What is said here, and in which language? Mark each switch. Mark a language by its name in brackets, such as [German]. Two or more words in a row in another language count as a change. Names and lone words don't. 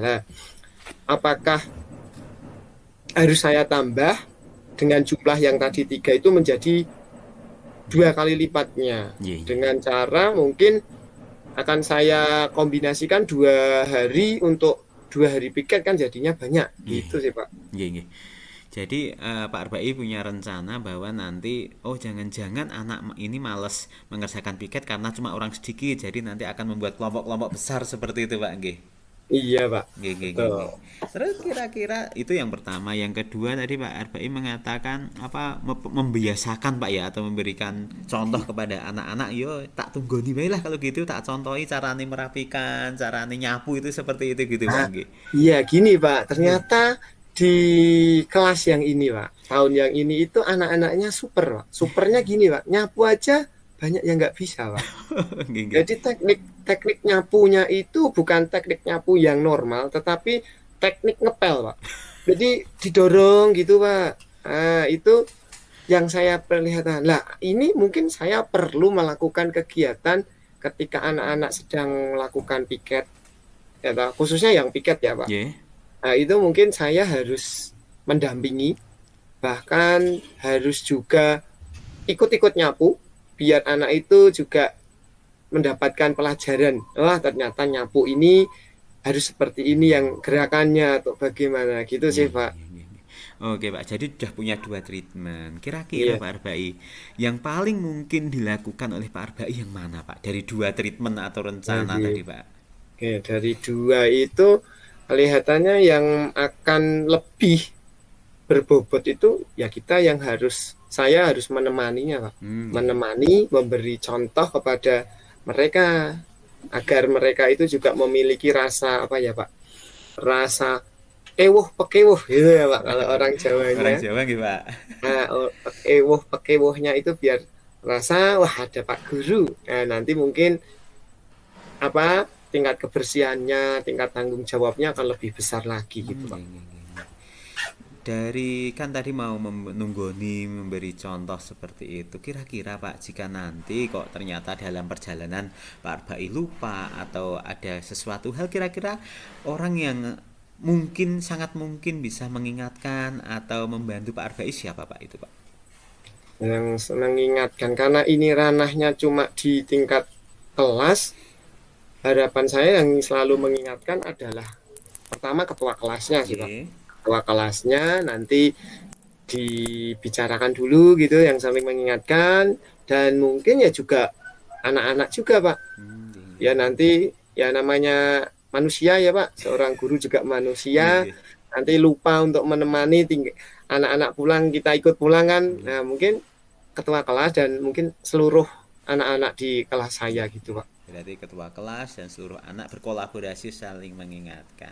[Indonesian] Nah, apakah harus saya tambah dengan jumlah yang tadi 3 itu menjadi 2 kali lipatnya? [Javanese] Nggih, nggih. [Indonesian] Dengan cara mungkin akan saya kombinasikan 2 hari untuk 2 hari piket kan jadinya banyak Nggih. gitu sih, Pak. [Javanese] Nggih, nggih. [Indonesian] Jadi Pak Arbai punya rencana bahwa nanti oh jangan-jangan anak ini males mengerjakan piket karena cuma orang sedikit, jadi nanti akan membuat kelompok-kelompok besar seperti itu, Pak. Nggih. Iya, Pak. [Javanese] Nggih, nggih, nggih, [Indonesian] Betul. nggih. Terus kira-kira itu yang pertama, yang kedua tadi Pak Arbai mengatakan apa membiasakan Pak ya atau memberikan contoh kepada anak-anak, [Javanese] yo tak tunggoni bae lah [Indonesian] kalau gitu, [Javanese] tak contohi carane merapikan, carane nyapu [Indonesian] itu seperti itu gitu Pak. Nah, Nggih. iya gini, Pak. Nggih. Ternyata di kelas yang ini, Pak, tahun yang ini itu anak-anaknya super, Pak. Supernya gini, Pak. Nyapu aja banyak yang nggak bisa, Pak. [Javanese] Nggih, nggih. [Indonesian] Jadi teknik teknik nyapunya itu bukan teknik nyapu yang normal, tetapi teknik ngepel, Pak. Jadi didorong gitu, Pak. Itu yang saya perlihatkan. Lah, ini mungkin saya perlu melakukan kegiatan ketika anak-anak sedang melakukan piket, ya toh, khususnya yang piket ya Pak. Nggih. Nah, itu mungkin saya harus mendampingi, bahkan harus juga ikut-ikut nyapu, biar anak itu juga mendapatkan pelajaran. Wah, ternyata nyapu ini harus seperti ini yang gerakannya atau bagaimana gitu sih Nggih, Pak. [Javanese] nggih, nggih, nggih. [Indonesian] Oke Pak, jadi sudah punya 2 treatment. Kira-kira Iya. Pak Arbai, yang paling mungkin dilakukan oleh Pak Arbai yang mana Pak? Dari 2 treatment atau rencana Jadi, tadi Pak? oke, dari dua itu kelihatannya yang akan lebih berbobot itu ya kita yang harus saya harus menemaninya Pak. [Javanese] Nggih, nggih. [Indonesian] Menemani, memberi contoh kepada mereka agar mereka itu juga memiliki rasa apa ya Pak? Rasa [Javanese] ewuh pekewuh [Indonesian] gitu ya Pak kalau orang Orang Jawanya. Jawa nggih Pak? Nah, [Javanese] ewuh pekewuhnya [Indonesian] itu biar rasa wah ada Pak Guru. Nah, nanti mungkin apa tingkat kebersihannya, tingkat tanggung jawabnya akan lebih besar lagi gitu Pak. [Javanese] Nggih, nggih, nggih, nggih. [Indonesian] Dari kan tadi mau menunggoni memberi contoh seperti itu. Kira-kira Pak, jika nanti kok ternyata dalam perjalanan Pak Arbai lupa atau ada sesuatu hal, kira-kira orang yang mungkin sangat mungkin bisa mengingatkan atau membantu Pak Arbai siapa Pak itu Pak? Yang mengingatkan karena ini ranahnya cuma di tingkat kelas, harapan saya yang selalu mengingatkan adalah pertama ketua kelasnya sih Pak. Nggih. Ketua kelasnya nanti dibicarakan dulu gitu yang saling mengingatkan dan mungkin ya juga anak-anak juga Pak. [Javanese] Nggih, nggih. [Indonesian] Ya nanti ya namanya manusia ya Pak, seorang guru juga Nggih, manusia, nggih. nanti lupa untuk menemani anak-anak pulang, kita ikut pulang kan. Nggih. Nah, mungkin ketua kelas dan mungkin seluruh anak-anak di kelas saya gitu Pak. Berarti ketua kelas dan seluruh anak berkolaborasi saling mengingatkan.